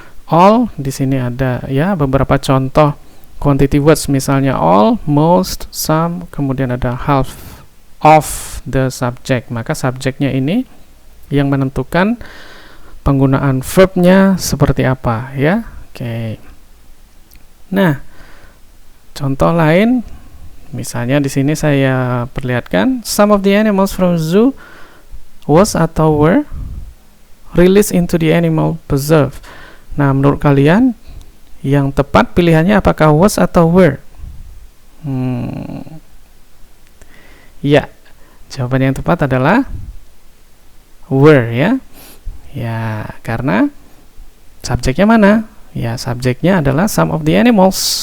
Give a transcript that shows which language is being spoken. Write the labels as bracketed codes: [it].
[id] All di sini ada ya beberapa contoh quantity words, misalnya all, most, some, kemudian ada half of the subject. Maka subjeknya ini yang menentukan penggunaan verbnya seperti apa ya. Oke. Nah, contoh lain, misalnya di sini saya perlihatkan [en] some of the animals from zoo was atau were released into the animal preserve. [id] Nah, menurut kalian yang tepat pilihannya apakah was atau were? Ya, jawaban yang tepat adalah were ya. Ya, karena subjeknya mana? Ya, subjeknya adalah some of the animals.